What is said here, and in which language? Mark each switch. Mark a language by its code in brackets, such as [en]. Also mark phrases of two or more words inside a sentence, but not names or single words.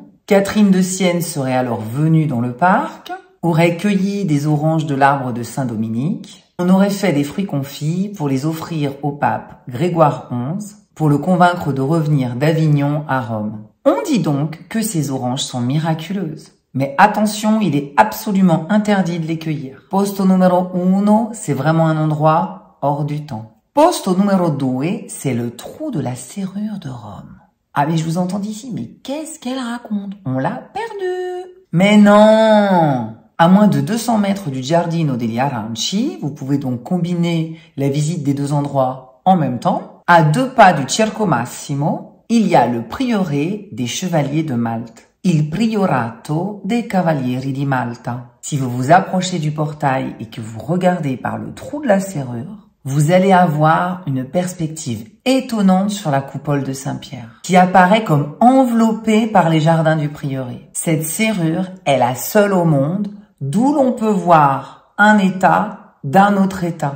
[fr] Catherine de Sienne serait alors venue dans le parc, aurait cueilli des oranges de l'arbre de Saint Dominique. On aurait fait des fruits confits pour les offrir au pape Grégoire XI pour le convaincre de revenir d'Avignon à Rome. On dit donc que ces oranges sont miraculeuses. Mais attention, il est absolument interdit de les cueillir. [it] Posto numero 1, [fr] c'est vraiment un endroit hors du temps. [it] Posto numero 2, [fr] c'est le trou de la serrure de Rome. Ah mais je vous entends d'ici, mais qu'est-ce qu'elle raconte? On l'a perdu. Mais non! À moins de 200 mètres du Giardino degli Aranci, vous pouvez donc combiner la visite des deux endroits en même temps. À 2 pas du Circo Massimo, il y a le prieuré des Chevaliers de Malte. [it] Il Priorato dei Cavalieri di Malta. [fr] Si vous vous approchez du portail et que vous regardez par le trou de la serrure, vous allez avoir une perspective étonnante sur la coupole de Saint-Pierre, qui apparaît comme enveloppée par les jardins du prieuré. Cette serrure est la seule au monde, d'où l'on peut voir un État d'un autre État.